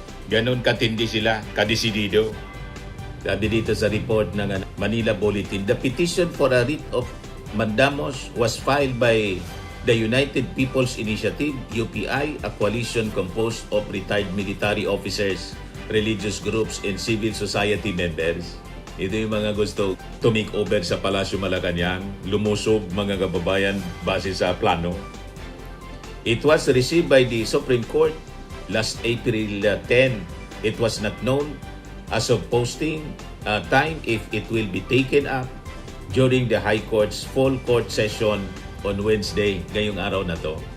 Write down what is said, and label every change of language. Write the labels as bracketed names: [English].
[Filipino] Ganon katindi sila, kadesidido. Sabi dito sa report ng Manila Bulletin, [English] the petition for a writ of mandamus was filed by the United People's Initiative, UPI, a coalition composed of retired military officers, religious groups, and civil society members. [Filipino] Ito yung mga gusto [English] to make over [Filipino] sa Palasyo Malacanang, lumusog, mga kababayan, base sa plano. [English] It was received by the Supreme Court last April 10. It was not known as of posting time if it will be taken up during the High Court's full court session on Wednesday, [Filipino] ngayong araw na to.